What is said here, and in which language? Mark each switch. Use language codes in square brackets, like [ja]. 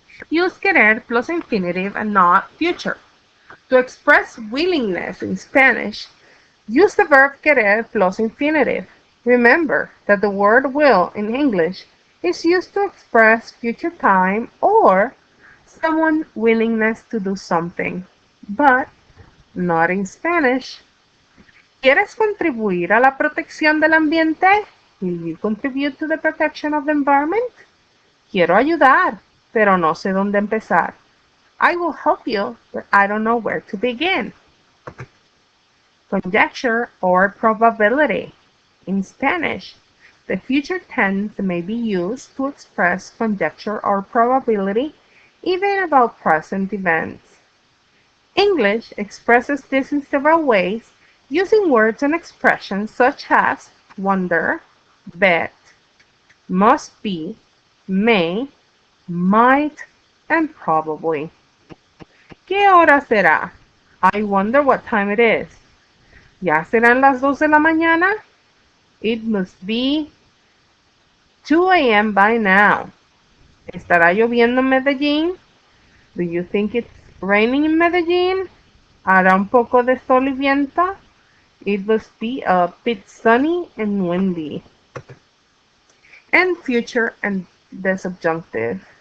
[en] Use querer plus infinitive and not future. To express willingness in Spanish, use the verb querer plus infinitive. Remember that the word will in English is used to express future time or someone's willingness to do something, but not in Spanish. [es] ¿Quieres contribuir a la protección del ambiente? [en] Will you contribute to the protection of the environment? [es] Quiero ayudar, pero no sé dónde empezar. [en] I will help you, but I don't know where to begin. Conjecture or probability. In Spanish, the future tense may be used to express conjecture or probability even about present events. English expresses this in several ways using words and expressions such as wonder, bet, must be, may, might, and probably. [es] ¿Qué hora será? [en] I wonder what time it is. [es] ¿Ya serán las 2 de la mañana? [en] It must be 2 a.m. by now. [es] ¿Estará lloviendo en Medellín? [en] Do you think it's raining in Medellín? [es] ¿Hará un poco de sol y viento? [en] It must be a bit sunny and windy. And future and the subjunctive.